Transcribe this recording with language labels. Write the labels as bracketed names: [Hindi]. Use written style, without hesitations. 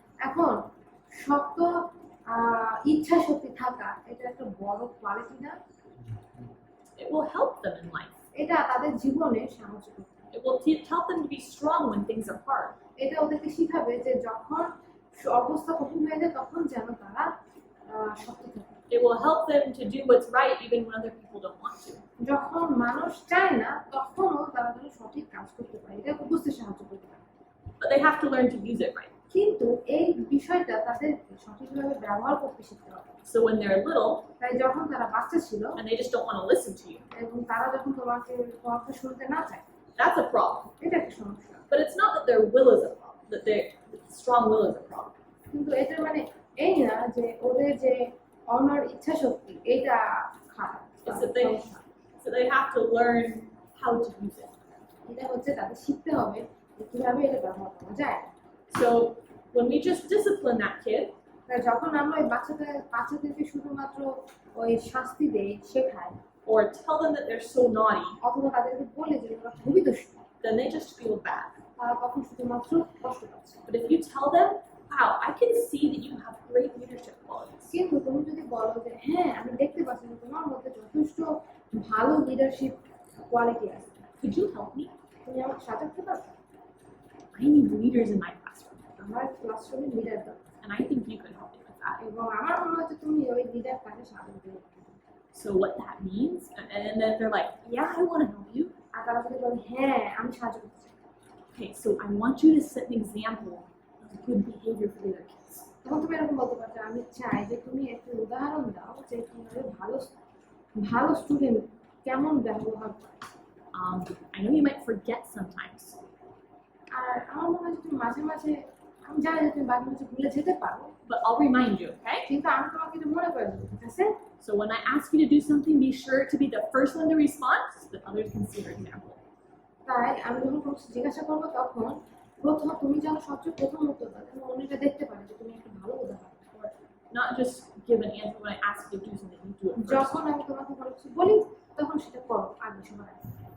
[Bangla] এখন শক্ত ইচ্ছা শক্তি থাকা এটা একটা বড় কোয়ালিটি না? [English] It will help them in life. [Bangla] এটা তাদের জীবনে সাহায্য করবে। [English] It will help them to be strong when things are hard. [Bangla] এটা ওদেরকে শিখাবে যে যখন অবস্থা কঠিন হয়ে যায় তখন যেন তারা শক্ত থাকে। [English] It will help them to do what's right even when other people don't want to. [Bangla] যখন মানুষ চায় না তখনও তারা যেন সঠিক কাজ করতে পারে, এটা বুঝতে সাহায্য করতে পারে। [English] But they have to learn to use it right. [Bangla] কিন্তু এই বিষয়টা তাদেরকে সঠিকভাবে ব্যবহার করতে শিখতে হবে। [English] So when they're little [Bangla] তাই যখন তারা বাচ্চা ছিল [English] and they just don't want to listen to you, [Bangla] এবং তারা যখন তোমার কথা শুনতে না চায়, [English] that's a problem. [Bangla] এটা একটা সমস্যা। [English] But it's not that their will is a problem, that their strong will is a problem. [Bangla] কিন্তু এটা মানে এই না যে ওদের যে অনার ইচ্ছা শক্তি এটা খারাপ। [English] It's that they have to learn how to use it. [Bangla] এটা হচ্ছে তাদের শিখতে হবে যে কিভাবে এটা ব্যবহার করা যায়। [English] So when we just discipline that kid, [Bangla] তাই যখন আমরা ওই বাচ্চাদেরকে শুধুমাত্র ওই শাস্তি দেই, শেখাই, [English] or tell them that they're so naughty, [Bangla] অথবা তাদেরকে বলি যে ওরা খুবই দুষ্ট, [English] then they just feel bad. [Bangla] তারা তখন শুধুমাত্র কষ্ট পাচ্ছে। [English] But if you tell them, wow, I can see that you have great leadership qualities. [Bangla] কিন্তু তুমি যদি বলো যে হ্যাঁ আমি দেখতে পাচ্ছি যে তোমার মধ্যে যথেষ্ট ভালো লিডারশিপ কোয়ালিটি আছে, [English] Could you help me? [Bangla] তুমি আমাকে সাজাতে পারো, [English] I need leaders in my classroom. [Bangla] আমার ক্লাসরুমে লিডার দাও, [English] And I think you could help me with that. [Bangla] এবং আমার মনে হচ্ছে তুমি ওই লিডার তাকে সাজাতে পারো। [English] So what that means, and then they're like, yeah, I want to help you. [Bangla] আর তারা যদি বলে হ্যাঁ আমি সাহায্য করতে চাই, [English] Okay, so I want you to set an example of good behavior for the other kids. [Bangla] তখন তুমি এরকম বলতে পারো যে আমি চাই যে তুমি একটা উদাহরণ দাও যে কিভাবে ভালো স্টুডেন্ট কেমন ব্যবহার করে। [English] I know you might forget sometimes, [Bangla] আর আমার মনে হয় যে তুমি মাঝে মাঝে, আমি জানি যে তুমি মাঝে মাঝে ভুলে যেতে পারো, [English] but I'll remind you, okay? [Bangla] কিন্তু আমি তোমাকে এটা মনে করে দেবো, ঠিক আছে? [English] So when I ask you to do something, be sure to be the first one to respond so that others can see your example. [Bangla] তাই আমি যখন কোনো কিছু জিজ্ঞাসা করবো তখন তুমি যেন সবচেয়ে প্রথম উত্তর দাও, যেন অন্যটা দেখতে পারে যে তুমি একটা ভালো উদাহরণ। [English] Or not just give an answer when I ask you to do something, you do it first. [Bangla] যখন আমি তোমাকে কোনো কিছু বলি তখন সেটা করো আগে সবার আগে।